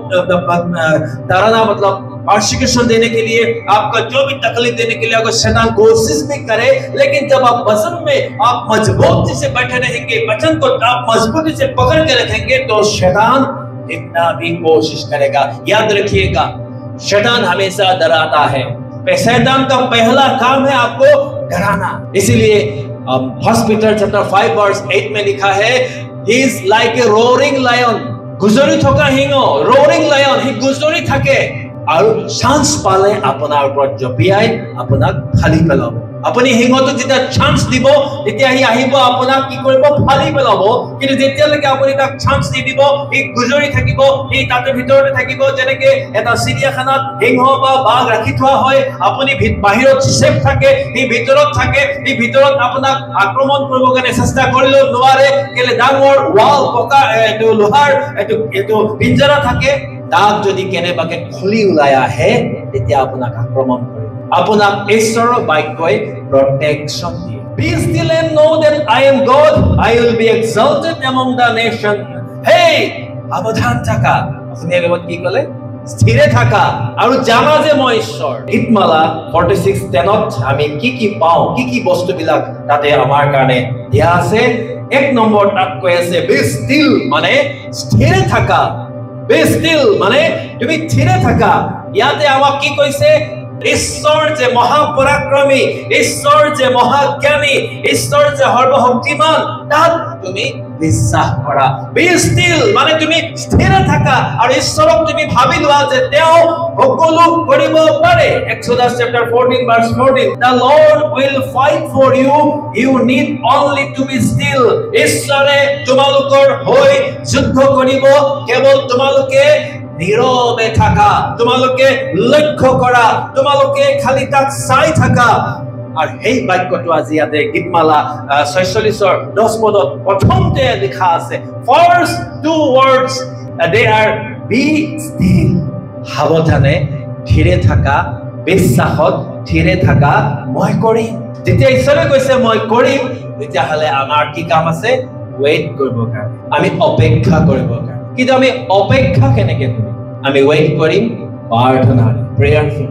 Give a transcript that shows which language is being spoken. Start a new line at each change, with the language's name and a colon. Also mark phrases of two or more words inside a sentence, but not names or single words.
Hindi: ताड़ना मतलब परसिक्यूशन देने के लिए, आपका जो भी तकलीफ देने के लिए अगर शैतान कोशिश भी करे, लेकिन जब आप वचन में आप मजबूती से बैठे रहेंगे, वचन को आप मजबूती से पकड़ के रखेंगे, तो शैतान जितना भी कोशिश करेगा, याद रखिएगा शैतान हमेशा डराता है। शैतान का पहला काम है आपको डराना। इसीलिए हॉस्पिटल चैप्टर 5 वर्स 8 में लिखा है,
English: he is like a roaring lion,
Assamese: গুজৰি থকা সিংহ,
English: roaring lion, he
Assamese: गुजरी থাকে আৰু চান্স পালে আপোনাৰ ওপৰত জপিয়াই আপোনাক ফালি পেলাব। আপুনি সিংহটোক যেতিয়া চান্স দিব তেতিয়া সি আহিব আপোনাক কি কৰিব? ফালি পেলাব। কিন্তু যেতিয়ালৈকে আপুনি তাক চান্স নিদিব সি গুজৰি থাকিব, সি তাতে ভিতৰতে থাকিব। যেনেকে এটা চিৰিয়াখানাত সিংহ বা বাঘ ৰাখি থোৱা হয়, আপুনি বাহিৰত সেফ থাকে, সি ভিতৰত থাকে, সি ভিতৰত আপোনাক আক্ৰমণ কৰিব কাৰণে চেষ্টা কৰিলেও নোৱাৰে, কেলে ডাঙৰ ৱাল পকা এইটো লোহাৰ এইটো পিঞ্জৰা থাকে। তাক যদি কেনেবাকে খুলি ওলাই আহে তেতিয়া আপোনাক আক্ৰমণ কৰে। আপোনাক ঈশ্বৰৰ বাক্যই প্ৰটেকশ্যন দিয়ে।
English: Be still and know that I am God. I will be exalted among the nation.
Assamese: Hey, সাৱধান থাকা। আপুনি আগত কি ক'লে? স্থিৰে থাকা আৰু জানা যে মই ঈশ্বৰ। গীতমালা 46:10ত আমি কি পাওঁ, কি বস্তুবিলাক তাতে আমাৰ কাৰণে দিয়া আছে। 1 নম্বৰ তাত কৈ আছে
English: be still
Assamese: মানে স্থিৰে থাকা।
English: Be still
Assamese: মানে তুমি স্থিৰে থাকা। ইয়াতে আমাক কি কৈছে? ঈশ্বৰ যে মহাপৰাক্ৰমী, ঈশ্বৰ যে মহাজ্ঞানী, ঈশ্বৰ যে সৰ্বশক্তিমান, তাত তুমি বিশ্বাস কৰা।
English: Be still
Assamese: মানে তুমি স্থিৰ থাকা আৰু ঈশ্বৰক তুমি ভাবি লোৱা যে তেওঁ সকলো কৰিব পাৰে।
English: Exodus chapter 14 verse 14, the Lord will fight for you, you need only to be still.
Assamese: ঈশ্বৰে তোমালোকৰ হৈ যুদ্ধ কৰিব, কেৱল তোমালোকে নীৰৱে থাকা, তোমালোকে লক্ষ্য কৰা, তোমালোকে খালি তাক চাই থাকা। আৰু এই বাক্যটো আজি ইয়াতে গীতমালা 46ৰ 10 পদত প্ৰথমতে লিখা আছে।
English: First 2 words they are be still,
Assamese: সাৱধানে ধীৰে থাকা, বিশ্বাসত ধীৰে থাকা, মই কৰিম। যেতিয়া ঈশ্বৰে কৈছে মই কৰিম, তেতিয়াহ'লে আমাৰ কি কাম আছে? ৱেইট কৰিবৰ কাৰণে, আমি অপেক্ষা কৰিবৰ কাৰণে। কিন্তু আমি অপেক্ষা কেনেকে কৰিম? আমি ৱেইট কৰিম প্ৰাৰ্থনাৰে, প্ৰেয়াৰফুলি।